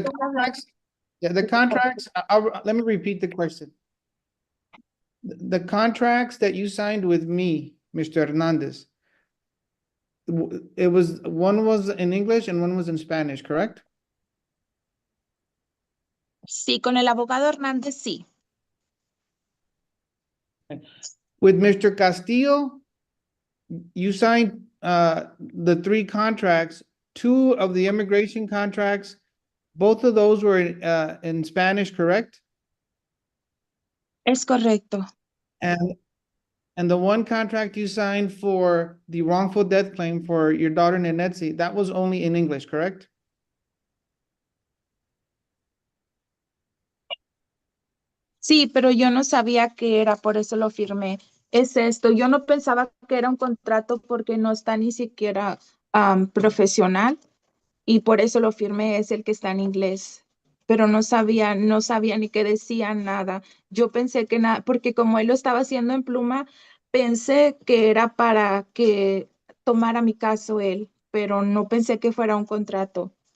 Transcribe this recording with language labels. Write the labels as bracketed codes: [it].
[es] estoy hablando. [en] contracts, let me repeat the question. The contracts that you signed with me, Mr. Hernandez, one was in English and one was in Spanish, correct? [es] Sí, con el abogado Hernández, sí. [en] With Mr. Castillo, you signed the 3 contracts, 2 of the immigration contracts, both of those were in Spanish, correct? [es] Es correcto. [en] And the one contract you signed for the wrongful death claim for your daughter Nenetsi, that was only in English, correct? [es] Sí, pero yo no sabía qué era, por eso lo firmé. Es esto, yo no pensaba que era un contrato porque no está ni siquiera profesional y por eso lo firmé, es el que está en inglés. Pero no sabía ni qué decía nada. Yo pensé que nada, porque como él lo estaba haciendo en pluma, pensé que era para que tomara mi caso él, pero no pensé que fuera un contrato.